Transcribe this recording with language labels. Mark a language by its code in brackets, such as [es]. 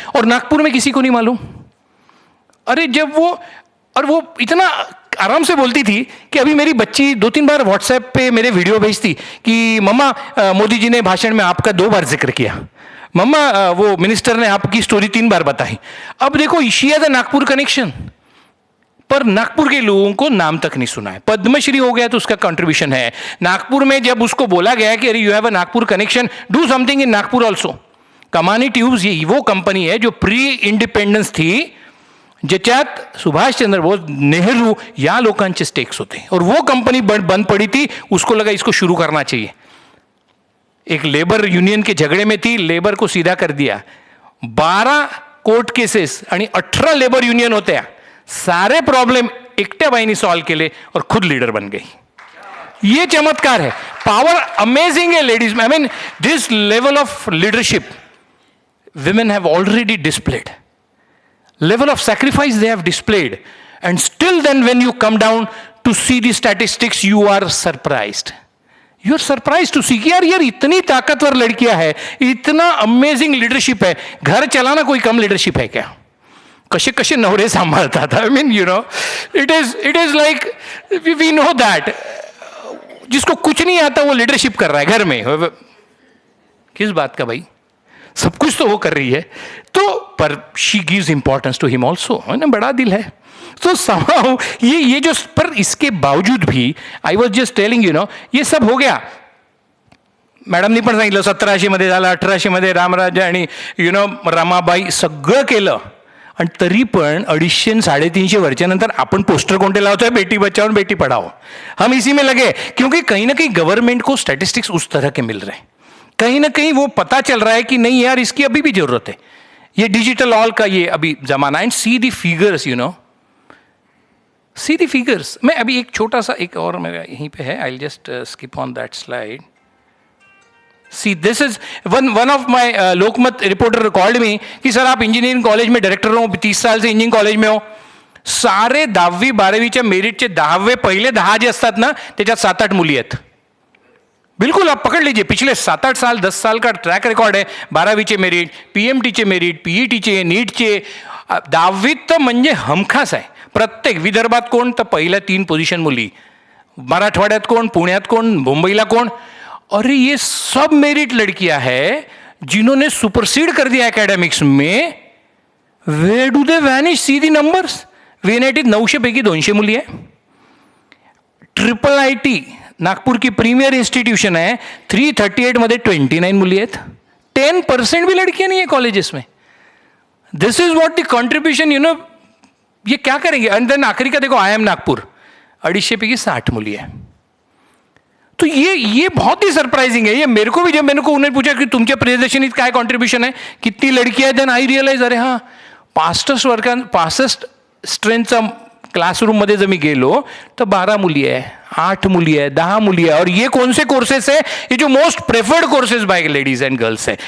[hi] और नागपुर में किसी को नहीं मालूम. अरे जब वो इतना आराम से बोलती थी कि अभी मेरी बच्ची 2-3 बार व्हाट्सएप पे मेरे वीडियो भेजती कि मम्मा मोदी जी ने भाषण में आपका 2 बार जिक्र किया, मम्मा वो मिनिस्टर ने आपकी स्टोरी 3 बार बताई. अब देखो [en] she has a Nagpur connection, [hi] पर नागपुर के लोगों को नाम तक नहीं सुना है. पद्मश्री हो गया तो उसका कंट्रीब्यूशन है. नागपुर में जब उसको बोला गया कि अरे [en] You have a Nagpur connection, do something in Nagpur also. [hi] कमानी ट्यूब्स ये वो कंपनी है जो प्री इंडिपेंडन्स थी, [mr] ज्याच्यात सुभाषचंद्र बोस, नेहरू या लोकांचे स्टेक्स होते. [hi] और वो कंपनी बंद पड़ी थी. उसको लगा इसको शुरू करना चाहिए. एक लेबर यूनियन के झगड़े में थी, लेबर को सीधा कर दिया. [mr] 12 कोर्ट केसेस आणि 18 लेबर युनियन होत्या. सारे प्रॉब्लेम एकट्या बाईंनी सॉल्व केले [hi] और खुद लीडर बन गई. ये चमत्कार है. पावर अमेजिंग है ladies. [en] I mean this level of leadership women have already displayed. Level of sacrifice they have displayed. And still then when you come down to see the statistics, you are surprised. You are surprised to see [hi] कि यार इतनी ताकतवर लड़कियां है, इतना amazing leadership है. घर चलाना कोई कम लीडरशिप है क्या? [mr] कसे कसे नवरे सांभाळतात. [en] I mean you know it is like we know that. [hi] जिसको कुछ नहीं आता वो लीडरशिप कर रहा है घर में. किस बात का भाई? सब कुछ तो वो कर रही है. तो पर [en] She gives importance to him also. [hi] है ना, बड़ा दिल है. तो somehow ये जो, पर इसके बावजूद भी [en] I was just telling you know, [hi] ये सब हो गया. [mr] मॅडमनी पण सांगितलं 1700 मध्ये झालं, 1800 मध्ये रामराजा आणि यु नो रमाबाई सगळं केलं. आणि तरी पण 250-350 वर्षानंतर आपण पोस्टर कोणते लावतोय, [hi] बेटी बचाओ बेटी पढ़ाओ. हम इसी में लगे क्योंकि कहीं ना कहीं गवर्नमेंट को स्टैटिस्टिक्स उस तरह के मिल रहे हैं. कहीं ना कहीं वो पता चल रहा है कि नहीं यार इसकी अभी भी जरूरत है. ये डिजिटल ऑल का ये अभी जमाना. [en] And see the figures, you know, see the figures. [hi] मैं अभी एक छोटा सा एक और मेरा यहीं पे है. [en] I will just skip on that slide. See this is one of my Lokmat reporter called me [hi] कि सर आप इंजीनियरिंग कॉलेज में डायरेक्टर हो, 30 साल से इंजीनियरिंग कॉलेज में हो. [mr] सारे 10वी-12वीच्या मेरिटचे 10वे पहिले 10 जे असतात ना त्याच्यात 7-8 मुली आहेत. [hi] बिल्कुल आप पकड़ लीजिए, पिछले 7-8 साल 10 साल का ट्रॅक रेकॉर्ड है. [mr] 12वीचे मेरिट, PMTचे मेरिट, PETचे, नीटचे. 10वीत तर म्हणजे हमखास आहे. प्रत्येक विदर्भात कोण तर पहिल्या 3 पोझिशन मुली, मराठवाड्यात कोण, पुण्यात कोण, मुंबईला कोण. [hi] अरे ये सब मेरिट लड़कियां है जिन्होंने सुपरसीड कर दिया एकेडमिक्स में. [en] Where do they vanish? See the numbers. [mr] VNIT 900 पैकी 200 मुली है. [hi] IIIT नागपुर की प्रीमियर इंस्टीट्यूशन है, [mr] 338 मध्ये 29 मुली आहेत. [hi] 10% भी लड़कियां नहीं है कॉलेजेस में. [en] This is what the contribution, you know. [hi] ये क्या करेंगे? एंड देन आखिरी का देखो, [mr] IIM नागपुर 250 पैकी 60 मुली है. [hi] तो ये बहुत ही सरप्राइजिंग है. ये मेरे को भी, जब मैंने को उन्हें पूछा की [mr] तुमच्या प्रियदर्शनीत काय कॉन्ट्रीब्युशन आहे, [hi] किती लडकी आहे, [en] then I realise [hi] अरे हां [mr] 65 स्ट्रेंथचा क्लासरूममध्ये जर मी गेलो तर 12 मुली आहे, [hi] 8 मुली आहे, 10 मुली आहे. और ये कौन से कोर्सेस है, ये जो most preferred courses bye ladies and girls है.